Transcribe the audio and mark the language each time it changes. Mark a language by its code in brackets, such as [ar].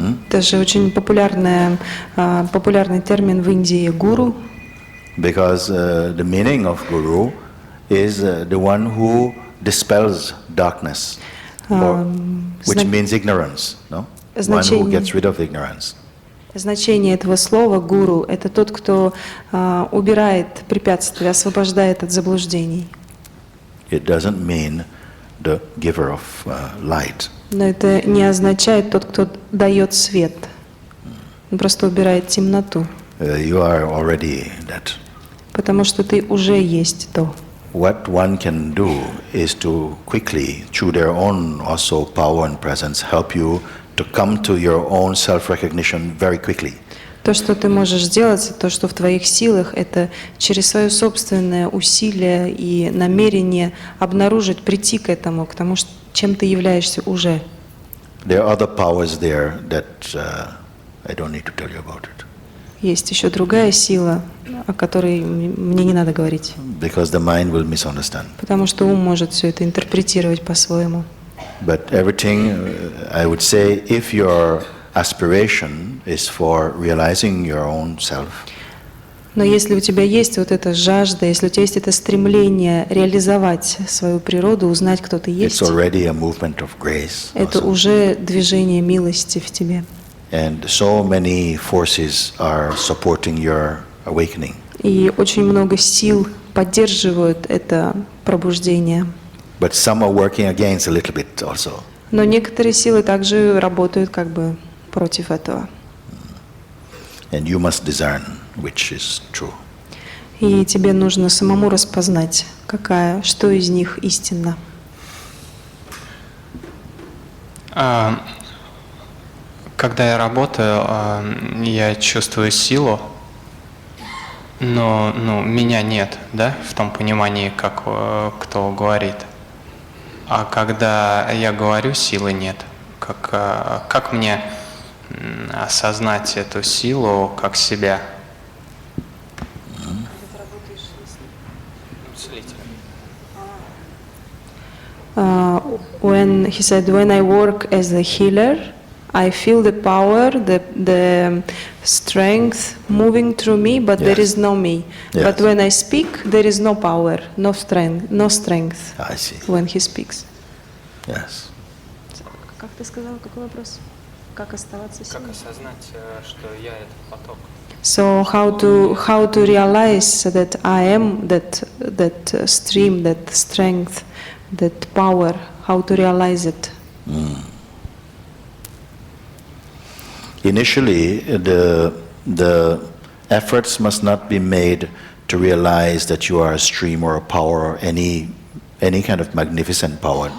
[ru] Даже очень популярный термин в Индии гуру. [en] Because the meaning of guru is the one who dispels darkness, which means ignorance, no? One who gets rid of ignorance. [ru] Значение этого слова гуру – это тот, кто убирает препятствия, освобождает от заблуждений. [en] It doesn't mean the giver of light. [ru] Но это не означает тот, кто дает свет. Он просто убирает темноту. [en] You are already that. [ru] Потому что ты уже есть то. [en] What one can do is to quickly, through their own also power and presence, help you to come to your own self-recognition very quickly. [ru] То, что ты можешь сделать, то, что в твоих силах, это через свое собственное усилие и намерение обнаружить, прийти к этому, к тому, чем ты являешься уже. [en] There are other powers there that I don't need to tell you about it. [ru] Есть еще другая сила, о которой мне не надо говорить. [en] Because the mind will misunderstand. [ru] Потому что ум может все это интерпретировать по-своему. [en] But everything, I would say, if your aspiration is for realizing your own self. [ru] Но если у тебя есть вот эта жажда, если у тебя есть это стремление реализовать свою природу, узнать, кто ты есть, [en] it's already a movement of grace. [ru] Это уже движение милости в тебе. [en] And so many forces are supporting your awakening. [ru] И очень много сил поддерживают это пробуждение. [en] But some are working against a little bit also. [ru] Но некоторые силы также работают как бы против этого. [en] And you must discern which is true. [ru] И тебе нужно самому распознать, что из них истинно. Когда я работаю, я чувствую силу, но меня нет, да, в том понимании, как кто говорит. А когда я говорю, силы нет. Как мне осознать эту силу как себя? [en] When he said, when I work as a healer, I feel the power, the strength moving through me, but there is no me. Yes. But when I speak, there is no power, no strength. I see. When he speaks. Yes. [ru] Как ты сказал, какой вопрос? Как оставаться сильным? Как осознать, что я это поток? [en] So how to realize that I am that stream, that strength, that power? How to realize it? Initially, the efforts must not be made to realize that you are a stream or a power or any kind of magnificent power.